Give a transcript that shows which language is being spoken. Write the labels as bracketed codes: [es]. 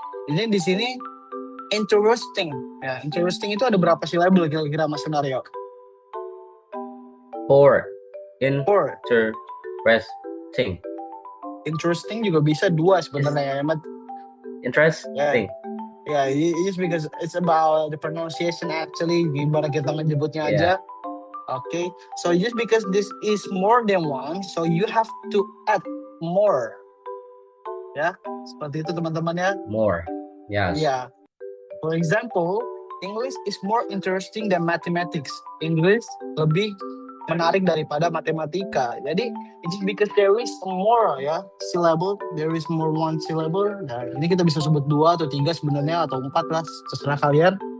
[id] Ini di sini interesting ya. Interesting itu ada berapa syllable kira-kira Mas Sunario? 4. [en] Four. Interesting. [id] Interesting juga bisa 2 sebenarnya ya. [en] Interesting. Yeah, it's because it's about the pronunciation actually. [id] Gimana kita menyebutnya aja. [en] Okay, so just because this is more than one, so you have to add more. [id] Ya, seperti itu teman-teman ya. [en] More. Yes. Yeah. For example, English is more interesting than mathematics. [id] English lebih menarik daripada matematika. [en] Jadi, it's because there is more ya syllable, there is more one syllable. [id] Nah, ini kita bisa sebut 2 atau 3 sebenarnya atau 4 lah, terserah kalian.